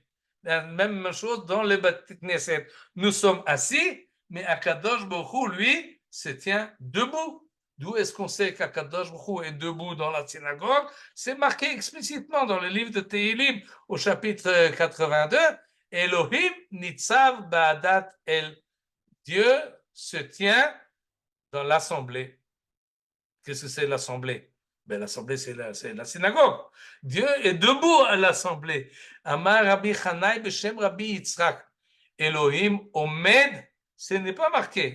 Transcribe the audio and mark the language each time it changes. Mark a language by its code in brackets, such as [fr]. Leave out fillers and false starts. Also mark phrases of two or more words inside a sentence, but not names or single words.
[fr] La même chose dans le [he] בית כנסת. [fr] Nous sommes assis, mais [he] הקדוש ברוך הוא, [fr] lui, se tient debout. D'où est-ce qu'on sait qu' [he] הקדוש ברוך הוא [fr] est debout dans la synagogue? C'est marqué explicitement dans le livre de Tehilim, au chapitre 82. [he] אלהים נצב בעדת אל. [fr] Dieu se tient dans l'assemblée. Qu'est-ce que c'est l'assemblée? Ben, l'assemblée, c'est la synagogue. Dieu est debout à l'assemblée. [he] אמר רבי חנאי בשם רבי יצחק. אלהים עומד, [fr] ce n'est pas marqué.